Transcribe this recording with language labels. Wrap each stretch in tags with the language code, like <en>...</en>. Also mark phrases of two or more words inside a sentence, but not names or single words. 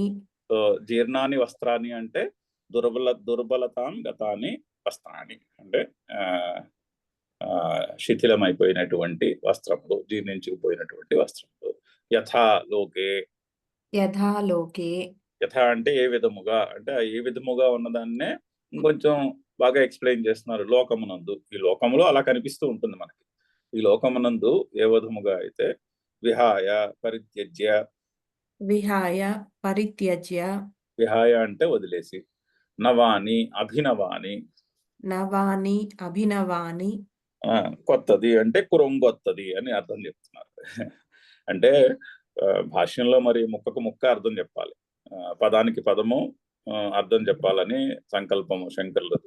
<te>సో</te> <sa>జీర్ణాని వస్త్రాన్ని</sa> <te>అంటే</te> <sa>దుర్బలతాం గతాని వస్త్రాన్ని</sa> <te>అంటే శిథిలమైపోయినటువంటి వస్త్రములు, జీర్ణించుకుపోయినటువంటి వస్త్రములు.</te> <sa>యథా లోకే, యథా లోకే,</sa> <te>యథా అంటే ఏ విధముగా, అంటే ఏ విధముగా ఉన్నదాన్నే ఇంకొంచెం బాగా ఎక్స్ప్లెయిన్ చేస్తున్నారు. లోకమునందు, ఈ లోకములో అలా కనిపిస్తూ ఉంటుంది మనకి. ఈ లోకమునందు ఏ విధముగా అయితే</te> <sa>విహాయ పరిత్యజ్య, విహాయ పరిత్యజ్య,</sa> <te>విహాయ అంటే వదిలేసి,</te> <sa>నవాని అభినవాని, నవాని అభినవాని,</sa> <te>కొత్తది అంటే కురొంగొత్తది అని అర్థం చెప్తున్నారు. అంటే భాష్యంలో మరి ముక్కకు ముక్క అర్థం చెప్పాలి, పదానికి పదము అర్థం చెప్పాలని సంకల్పము శంకర్లది.</te>